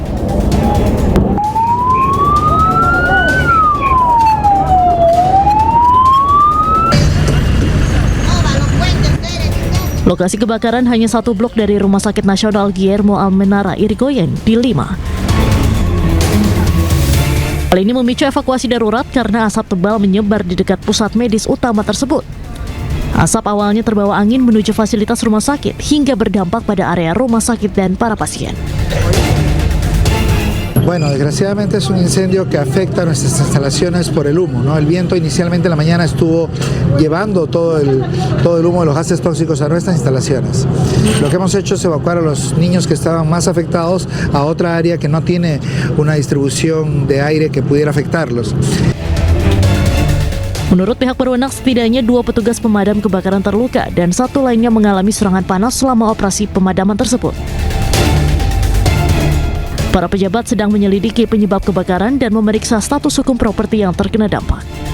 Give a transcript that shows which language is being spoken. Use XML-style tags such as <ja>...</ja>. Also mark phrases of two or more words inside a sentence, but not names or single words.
<id>Lokasi kebakaran hanya satu blok dari Rumah Sakit Nasional Guillermo Almenara Irigoyen di Lima. Hal ini memicu evakuasi darurat karena asap tebal menyebar di dekat pusat medis utama tersebut. Asap awalnya terbawa angin menuju fasilitas rumah sakit hingga berdampak pada area rumah sakit dan para pasien.</id> <es>Bueno, desgraciadamente es un incendio que afecta a nuestras instalaciones por el humo, ¿no? El viento inicialmente en la mañana estuvo llevando todo el humo de los gases tóxicos a nuestras instalaciones. Lo que hemos hecho es evacuar a los niños que estaban más afectados a otra área que no tiene una distribución de aire que pudiera afectarlos.</es> <id>Menurut pihak berwenang, setidaknya 2 petugas pemadam kebakaran terluka dan 1 lainnya mengalami serangan panas selama operasi pemadaman tersebut. Para pejabat sedang menyelidiki penyebab kebakaran dan memeriksa status hukum properti yang terkena dampak.</id>